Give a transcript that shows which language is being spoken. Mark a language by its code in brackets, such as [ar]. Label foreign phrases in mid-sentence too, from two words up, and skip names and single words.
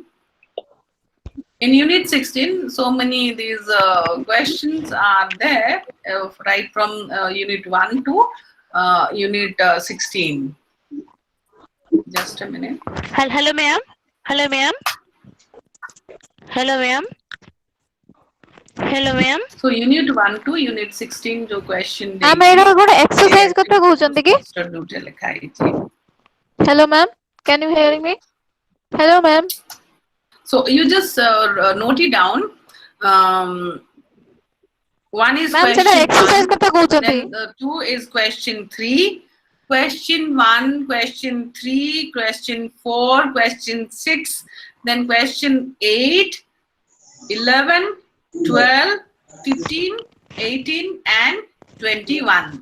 [en] In Unit 16, so many these questions are there, right from Unit 1 to Unit 16. Just a minute. Hello, ma'am. Hello, ma'am. Hello, ma'am. Hello, ma'am. So Unit 1 to Unit 16 जो question [or] ଆମେ ଏଇଟା ଗୋଟେ exercise କଥା କହୁଛନ୍ତି କି? [en] Hello, ma'am. Can you hear me? Hello, ma'am. So you just note it down. One is Ma'am, question 1, then 2 is question 3, question 1, question 3, question 4, question 6, then question 8, 11, 12, 15, 18 and 21.